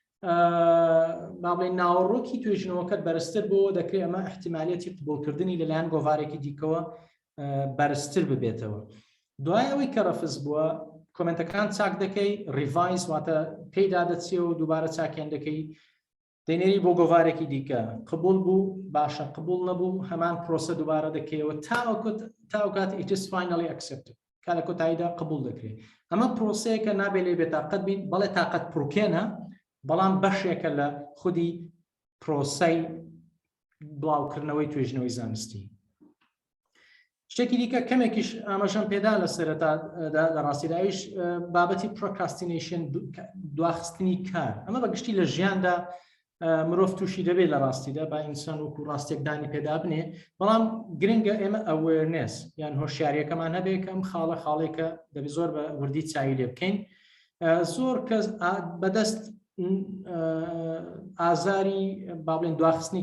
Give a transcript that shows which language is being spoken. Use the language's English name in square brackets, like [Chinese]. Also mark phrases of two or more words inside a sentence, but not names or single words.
[Central Kurdish] مابڵێن ناوەڕۆکی توێژنەوەکەت بەرزتر بۆ دەکرێت ئەمە احتیمالیەتی قبولکردنی لەلایەن گۆڤارێکی دیکەوە بەرزتر ببێتەوە دوای ئەوەی کە ڕەفز بووە کۆمنتەکان چاک دەکەی ریڤایز واتە پێیدا دەچێ و دووبارە چاکیان دەکەی دەینێری بۆ گۆڤارێکی دیکە قبول بوو باشە قبول نەبوو هەمان پرۆسە دووبارە دەکەیەوە تا کات [English] it is finally accepted [Central Kurdish] کا لە کۆتاییدا قبول دەکرێت ئەمە پرۆسەیەکە نابێت لێ بێتاقەت بین بەڵێ تاقەت پڕوکێنە بەڵام بەشێکە لە خودی پرۆسەی بڵاوکردنەوەی توێژنەوەی زانستی شتێکی دیکە کەمێکیش ئاماژەم پێدا لە سەرەتادا لە ڕاستیداویش بابەتی پرۆکراستینیشن دواخستنی کار ئەمە بەگشتی لە ژیاندا مرۆڤ تووشی دەبێت لە ڕاستیدا با ئینسان وەکو ڕاستێکدانی پێدا بنێ بەڵام گرنگە ئێمە ئەوێرنس یان هۆشیاریەکەمان هەبێت کەم خاڵێکە دەبێت زۆر بە وردی چاوی لێ بکەین زۆر کەس بەدەست ئازاری با بڵێن دواخستنی